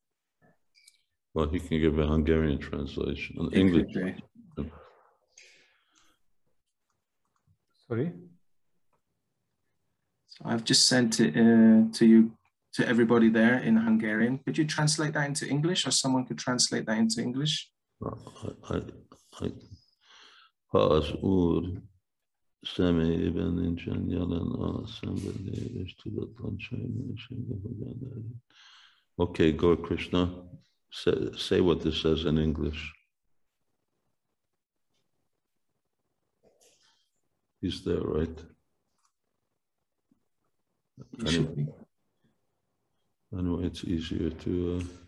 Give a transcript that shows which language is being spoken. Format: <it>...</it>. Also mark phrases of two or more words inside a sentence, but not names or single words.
<en>Well, he can give a Hungarian translation, an English. Sorry? So I've just sent it to you, to everybody there in Hungarian. Could you translate that into English, or someone could translate that into English?</en> <hu>Az Úr személyében nincsen jelen a szenvedély és tudatlanság mélysége, hogy Okay, Gaura Krishna,</hu> <en>say what this says in English. He's there, right? Anyway, it's easier to,</en>